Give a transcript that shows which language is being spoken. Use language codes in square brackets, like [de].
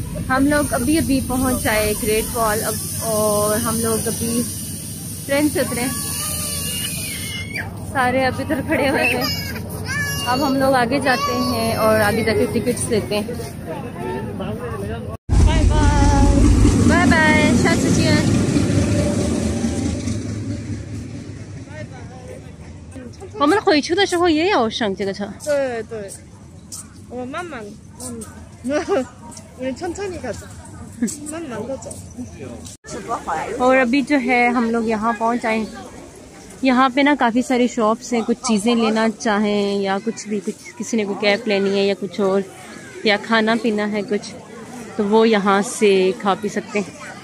[hi] हम लोग अभी पहुंच आए ग्रेट फॉल अब, और हम लोग अभी ट्रेन से उतरे, सारे अभी इधर खड़े हुए हैं। अब हम लोग आगे जाते हैं और आगे जाके टिकट्स लेते हैं। [en] bye bye bye bye， [zh] 下次见。我们回去的时候也有上这个车。对对，我们慢慢，你 [ko] 천천히 가자， [zh] 慢慢的走。 [hi] और अभी जो है हम लोग यहाँ पहुँच आए। यहाँ पे ना काफ़ी सारी शॉप्स हैं, कुछ चीज़ें लेना चाहें या कुछ भी, कुछ किसी ने कोई कैप लेनी है या कुछ और, या खाना पीना है कुछ, तो वो यहाँ से खा पी सकते हैं।